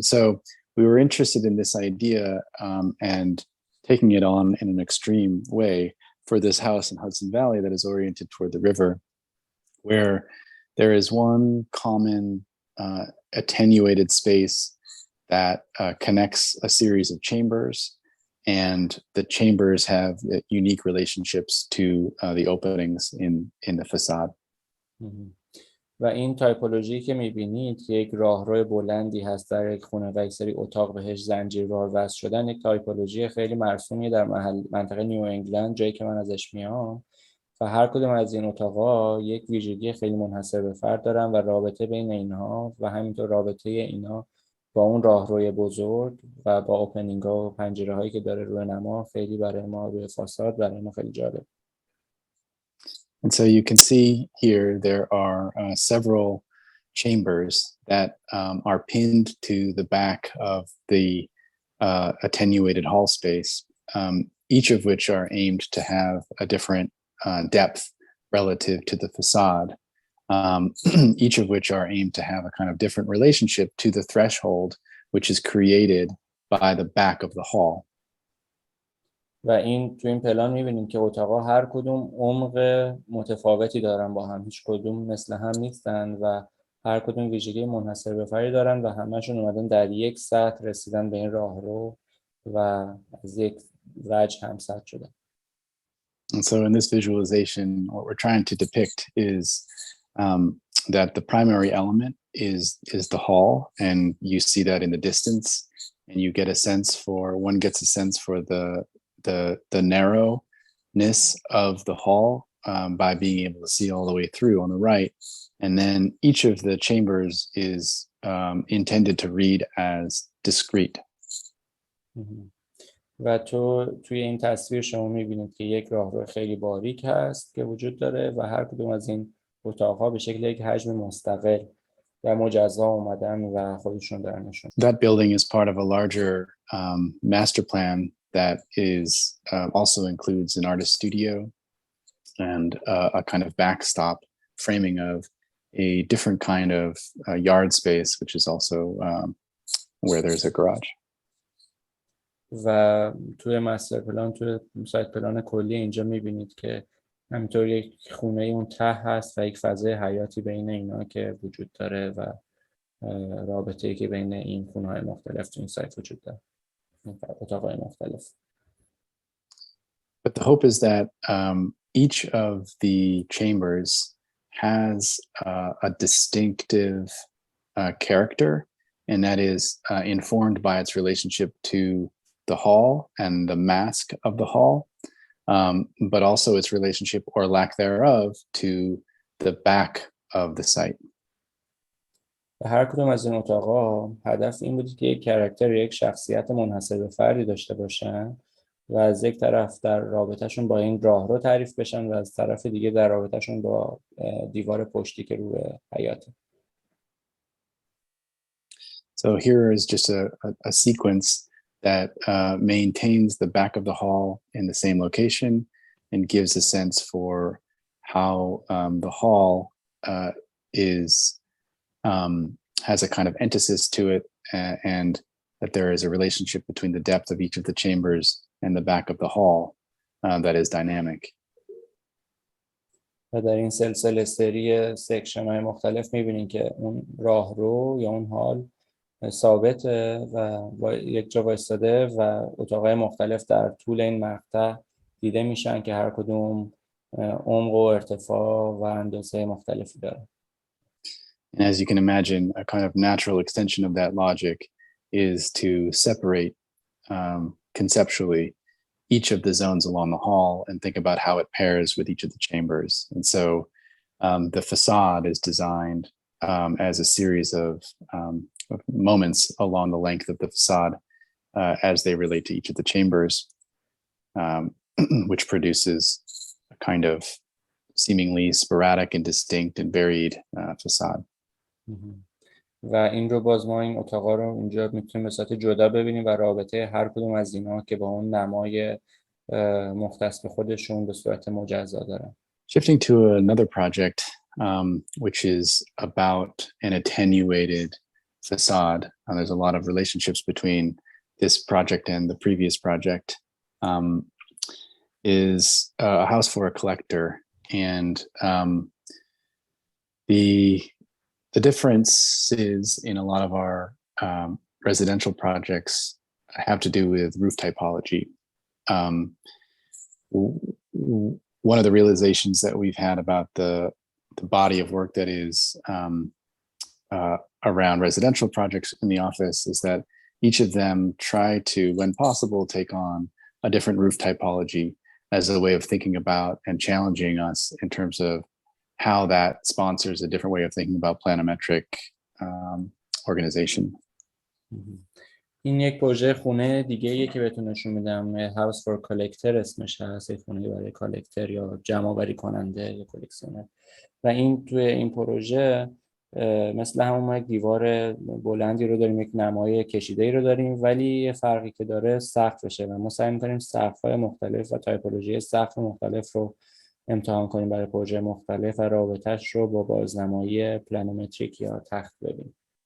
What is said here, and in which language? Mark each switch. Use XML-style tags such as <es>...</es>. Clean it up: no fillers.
<en>And so we were interested in this idea and taking it on in an extreme way for this house in Hudson Valley that is oriented toward the river, where there is one common attenuated space that connects a series of chambers, and the chambers have unique relationships to the openings in the facade.</en> <fa>و این تایپولوژی که میبینید که یک راهرو بلندی هست در یک خونه و یک سری اتاق بهش زنجیروار وصل شدن، یک تایپولوژی خیلی مرسومی در منطقه نیو انگلند، جایی که من ازش میام، و هر کدوم از این اتاقا یک ویژگی خیلی منحصر به فرد دارن و رابطه بین اینها و همینطور رابطه اینها با اون راهروی بزرگ و با اوپنینگ ها و پنجره هایی که داره روی نما خیلی برای ما، روی فاساد برای ما خیلی جالب.</fa> <en>And so you can see here there are several chambers that are pinned to the back of the attenuated hall space, each of which are aimed to have a different depth relative to the facade, each of which are aimed to have a kind of different relationship to the threshold, which is created by the back of the hall.</en> <fa>و این تو این پلان می‌بینیم که اتاقا هر کدوم عمق متفاوتی دارن با هم، هیچ کدوم مثل هم نیستن و هر کدوم ویژگی منحصر به فردی دارن و همه‌شون اومدن در یک سطح رسیدن به این راهرو و از یک وجه هم سطح شدن.</fa> <en>And so in this visualization, what we're trying to depict is that the primary element is the hall, and you see that in the distance, and you get a sense for, one gets a sense for the narrowness of the hall by being able to see all the way through on the right. And then each of the chambers is intended to read as discrete.</en> <fa>و توی این تصویر شما میبینید که یک راهرو خیلی باریک هست که وجود داره و هر کدوم از این اتاقها به شکل یک حجم مستقل و مجزا اومدن و خودشون دارن نشون.</fa> <en>That building is part of a larger master plan that is also includes an artist studio and a kind of backstop framing of a different kind of yard space, which is also where there's a garage.</en> <fa>و توی مستر پلان، توی سایت پلان کلی اینجا میبینید که همینطور یک خونه اون ته هست و یک فضای حیاتی بین اینا که وجود داره و رابطه‌ای که بین این خونه‌های مختلف تو این سایت وجود داره، اتاق‌های مختلف.</fa> <en>But the hope is that each of the chambers has a distinctive character, and that is informed by its relationship to the hall and the mask of the hall, but also its relationship or lack thereof to the back of the site.</en> <fa>و هر کدوم از این اتاقا هدف این بود که یک کاراکتر، یک شخصیت منحصر به فردی داشته باشن و از یک طرف در رابطهشون با این راهرو تعریف بشن و از طرف دیگه در رابطهشون با دیوار پشتی که روی حیاته.</fa> <en>So here is just a sequence that maintains the back of the hall in the same location and gives a sense for how the hall has a kind of entasis to it, and that there is a relationship between the depth of each of the chambers and the back of the hall that is dynamic.</en> <fa>و در این سلسله سری سکشن های مختلف میبینید که اون راهرو یا اون هال ثابته و یک جا وایستاده و اتاقهای مختلف در طول این مقطع دیده میشن که هر کدوم عمق و ارتفاع و اندازه مختلفی داره.</fa> <en>And as you can imagine, a kind of natural extension of that logic is to separate conceptually each of the zones along the hall and think about how it pairs with each of the chambers. And so the facade is designed as a series of moments along the length of the facade as they relate to each of the chambers, which produces a kind of seemingly sporadic and distinct and varied facade.</en> <fa>و این رو باز ما این اتاقا رو اینجا میتونیم به صورت جدا ببینیم و رابطه هر کدوم از اینا که با اون نمای مختص به خودشون به صورت مجزا دارن.</fa> <en>Shifting to another project, which is about an attenuated facade. There's a lot of relationships between this project and the previous project. Is a house for a collector, and the differences in a lot of our residential projects have to do with roof typology. One of the realizations that we've had about body of work that is around residential projects in the office is that each of them try to, when possible, take on a different roof typology as a way of thinking about and challenging us in terms of how that sponsors a different way of thinking about planimetric organization.</en> <fa>این یک پروژه خونه دیگه که بهتون نشون میدم، House for Collector اسمش هست، یک خونه برای کالکتر یا جمع آوری کننده یا کلکسیونر. و این توی این پروژه مثل همون یک دیوار بلندی رو داریم، یک نمای کشیده‌ای رو داریم، ولی یه فرقی که داره سقفشه و ما سعی می‌کنیم سقف‌های مختلف و تایپولوژی سقف مختلف رو امتحان کنیم برای پروژه مختلف و رابطه‌اش رو با بازنمایی پلانومتریک یا تخت ببینیم.</fa>